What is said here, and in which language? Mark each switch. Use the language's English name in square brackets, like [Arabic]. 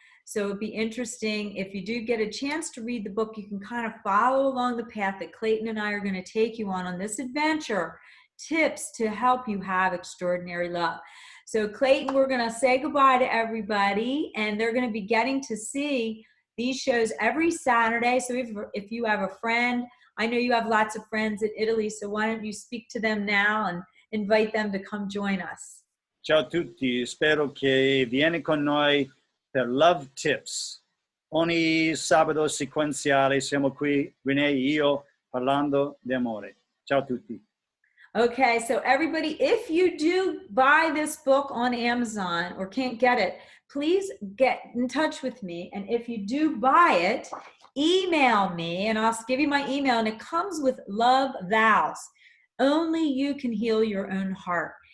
[English] So it'd be interesting if you do get a chance to read the book, you can kind of follow along the path that Clayton and I are going to take you on this adventure, tips to help you have extraordinary love. So Clayton, we're going to say goodbye to everybody, and they're going to be getting to see these shows every Saturday. So if you have a friend, I know you have lots of friends in Italy, so why don't you speak to them now and invite them to come join us. [Italian] Ciao a tutti, spero che vieni con noi per Love Tips. Ogni sabato sequenziale siamo qui, Renee e io, parlando di amore. Ciao a tutti. [English] Okay, so everybody, if you do buy this book on Amazon or can't get it, please get in touch with me. And if you do buy it, email me and I'll give you my email. And it comes with love vows. Only you can heal your own heart.